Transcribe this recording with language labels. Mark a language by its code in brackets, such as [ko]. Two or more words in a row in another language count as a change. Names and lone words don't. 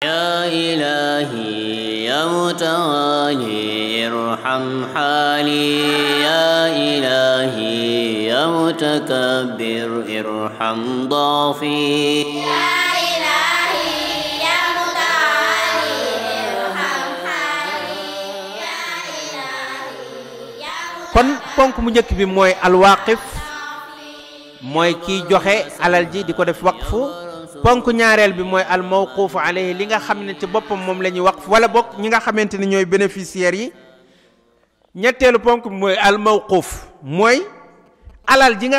[ar] يا إلهي يا متعالي ارحم حالي يا إلهي يا متكبر ارحم ضعفي يا إلهي يا متعالي ارحم حالي يا إلهي يا [wo] kon ponk mu njëkk bi mooy alwaqif mooy kiy joxe alal ji di ko def waqfu ponk ñaareel bi mooy [ar] الموقوف عليه [wo] li nga xam ne ci boppam moom la ñuy waqf wala bokk ñi nga xamante ne ñooy bénéficiaires yi ñetteelu ponk bi mooy al mawquuf mooy alal ji nga